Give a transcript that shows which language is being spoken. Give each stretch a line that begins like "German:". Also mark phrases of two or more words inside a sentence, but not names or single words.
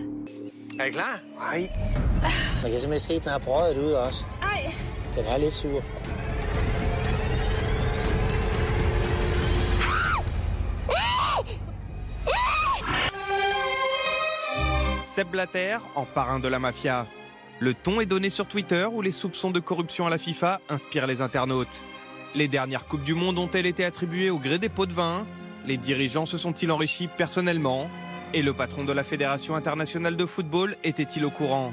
Danish: Er I klar? Nej. Man kan simpelthen se, at den har brødet ud også. Ej. Den er lidt sur.
French: Sepp Blatter, en parrain de la mafia. Le ton est donné sur Twitter où les soupçons de corruption à la FIFA inspirent les internautes. Les dernières Coupes du Monde ont-elles été attribuées au gré des pots de vin? Les dirigeants se sont-ils enrichis personnellement? Et le patron de la Fédération internationale de football était-il au courant?